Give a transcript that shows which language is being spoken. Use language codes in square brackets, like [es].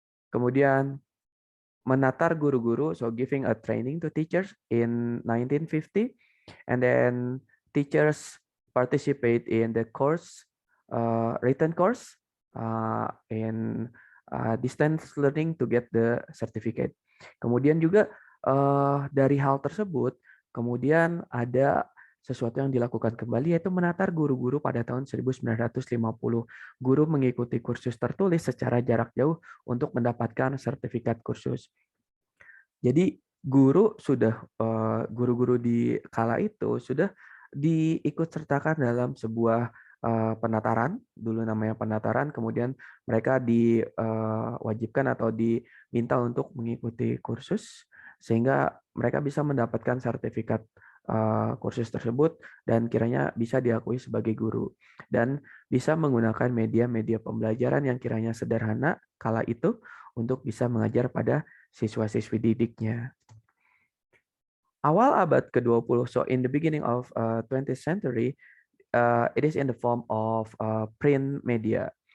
[id] Kemudian menatar guru-guru, [en] so giving a training to teachers in 1950, and then teachers participate in the course, written course, in distance learning to get the certificate. [id] Kemudian juga dari hal tersebut, kemudian ada sesuatu yang dilakukan kembali yaitu menatar guru-guru pada tahun 1950. Guru mengikuti kursus tertulis secara jarak jauh untuk mendapatkan sertifikat kursus. Jadi guru-guru di kala itu sudah diikut sertakan dalam sebuah penataran, dulu namanya penataran, kemudian mereka diwajibkan atau diminta untuk mengikuti kursus sehingga mereka bisa mendapatkan sertifikat kursus tersebut dan kiranya bisa diakui sebagai guru dan bisa menggunakan media-media pembelajaran yang kiranya sederhana kala itu untuk bisa mengajar pada siswa-siswi didiknya. Awal abad ke-20, [en] so in the beginning of 20th century, it is in the form of print media.